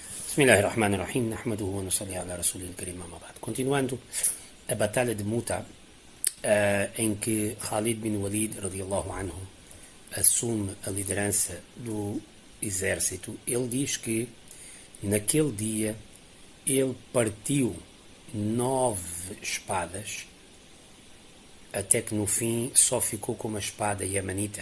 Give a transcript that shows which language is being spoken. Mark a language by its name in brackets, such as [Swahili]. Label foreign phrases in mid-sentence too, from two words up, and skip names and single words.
[Arabic] بسم الله الرحمن الرحيم. نحمده ونصلي على رسوله الكريم أما بعد. [Portuguese] Continuando a batalha de Muta, em que Khalid bin Walid, [Arabic] رضي الله عنه, [Portuguese] assume a liderança do exército, ele diz que naquele dia ele partiu 9 espadas, até que no fim só ficou com uma espada yamanita.